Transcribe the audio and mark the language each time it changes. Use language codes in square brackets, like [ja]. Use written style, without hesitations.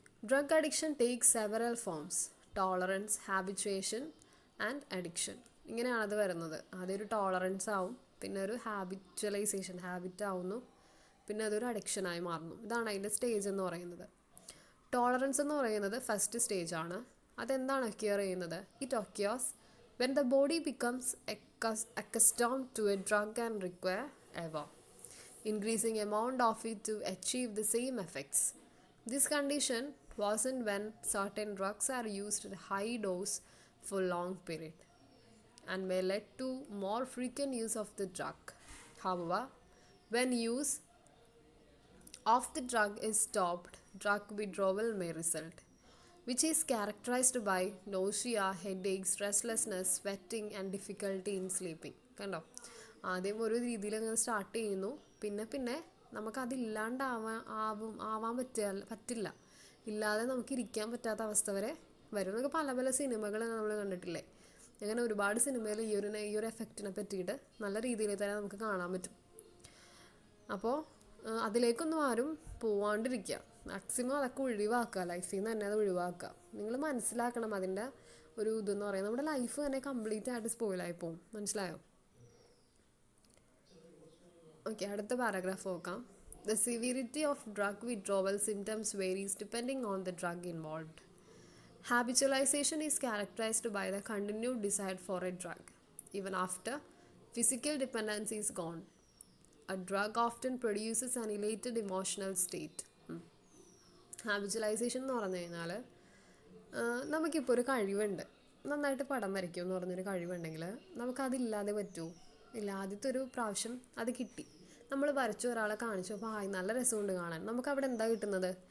[en] Drug addiction takes several forms: tolerance, habituation and addiction. ഇങ്ങനെയാണത് വരുന്നത്. [ml] ആദ്യം ഒരു ടോളറൻസ് ആവും, പിന്നെ ഒരു ഹാബിച്വലൈസേഷൻ, ഹാബിറ്റ് ആവുന്നു, പിന്നെ അതൊരു അഡിക്ഷനായി മാറുന്നു. ഇതാണ് അതിൻ്റെ സ്റ്റേജ് എന്ന് പറയുന്നത്. ടോളറൻസ് എന്ന് പറയുന്നത് ഫസ്റ്റ് സ്റ്റേജ് ആണ്. അതെന്താണ് ഒക്യൂർ ചെയ്യുന്നത്? [en] It occurs when the body becomes accustomed to a drug and require ever increasing amount of it to achieve the same effects. This condition worsened when certain drugs are used at high dose for long period and may lead to more frequent use of the drug. However, when use of the drug is stopped, drug withdrawal may result, which is characterized by nausea, headaches, restlessness, sweating and difficulty in sleeping. [ml] കണ്ടോ? ആദ്യം ഒരു രീതിയിൽ അങ്ങനെ start ചെയ്യുന്നു, പിന്നെ പിന്നെ നമുക്കതില്ലാണ്ടാവാൻ പറ്റില്ല, ഇല്ലാതെ നമുക്ക് ഇരിക്കാൻ പറ്റാത്ത അവസ്ഥ വരെ വരും. നമുക്ക് പല പല സിനിമകൾ നമ്മൾ കണ്ടിട്ടില്ലേ? അങ്ങനെ ഒരുപാട് സിനിമയിൽ ഈ ഒരു എഫക്റ്റിനെ പറ്റിയിട്ട് നല്ല രീതിയിൽ തന്നെ നമുക്ക് കാണാൻ പറ്റും. അപ്പോൾ അതിലേക്കൊന്നും ആരും പോവാണ്ടിരിക്കുക, മാക്സിമം അതൊക്കെ ഒഴിവാക്കുക, ലൈഫിൽ നിന്ന് തന്നെ അത് ഒഴിവാക്കുക. നിങ്ങൾ മനസ്സിലാക്കണം അതിൻ്റെ ഒരു ഇതെന്ന് പറയുന്നത് നമ്മുടെ ലൈഫ് തന്നെ കംപ്ലീറ്റ് ആയിട്ട് സ്പോയിലായി പോകും. മനസ്സിലായോ? [en] Okay, അടുത്ത paragraph നോക്കാം. The severity of drug withdrawal symptoms varies depending on the drug involved. Habitualization is characterized by the continued desire for a drug, even after physical dependency is gone. A drug often produces an elated emotional state. [ml] ഹാബിച്വലൈസേഷൻ എന്ന് പറഞ്ഞു കഴിഞ്ഞാൽ നമുക്കിപ്പോൾ ഒരു കഴിവുണ്ട്, നന്നായിട്ട് പടം വരയ്ക്കും എന്ന് പറഞ്ഞൊരു കഴിവുണ്ടെങ്കിൽ നമുക്കതില്ലാതെ പറ്റുമോ? ഇല്ല. ആദ്യത്തെ ഒരു പ്രാവശ്യം അത് കിട്ടി, നമ്മൾ വരച്ചു, ഒരാളെ കാണിച്ചു, അപ്പോൾ നല്ല രസമുണ്ട് കാണാൻ, നമുക്കവിടെ എന്താ കിട്ടുന്നത്?